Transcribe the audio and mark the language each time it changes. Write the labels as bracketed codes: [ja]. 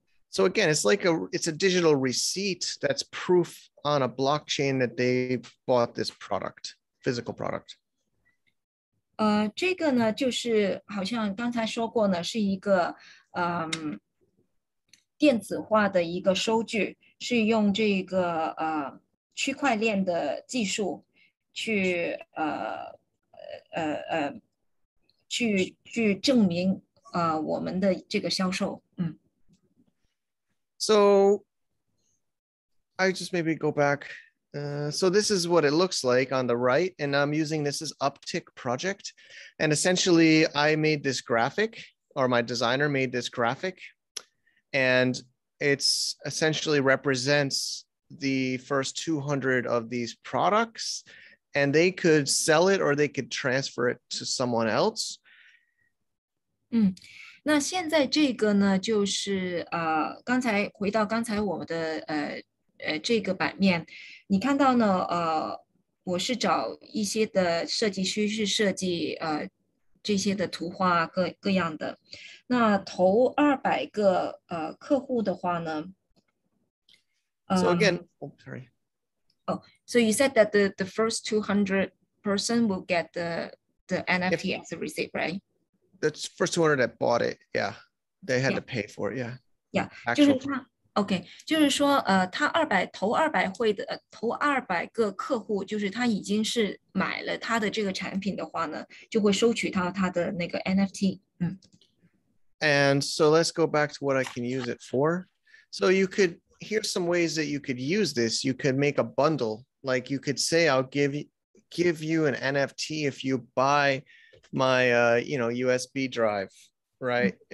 [en] So again, it's a digital receipt that's proof on a blockchain that they bought this product, physical product. [zh] 这个呢，就是好像刚才说过呢，是一个电子化的一个收据，是用这个区块链的技术去去证明我们的这个销售。 [en] So I just maybe go back. So this is what it looks like on the right, and I'm using this as Uptick Project. And essentially I made this graphic, or my designer made this graphic, and it's essentially represents the first 200 of these products, and they could sell it or they could transfer it to someone else. [zh] 那现在这个呢，就是回到刚才我们的这个版面，你看到呢，我是找一些的设计师去设计这些的图画各样的。那头200个客户的话呢 [en] ，So again, sorry. Oh, so you said that the first 200 person will get the NFT as a receipt, right? The first 200 that bought it, yeah, they had to pay for it, yeah. [zh] Yeah, 就是他 OK， 就是说他头200个客户，就是他已经是买了他的这个产品的话呢，就会收取到他的那个 NFT。 [en] And so let's go back to what I can use it for. So here's some ways that you could use this. You could make a bundle. Like you could say, I'll give you an NFT if you buy my USB drive, right?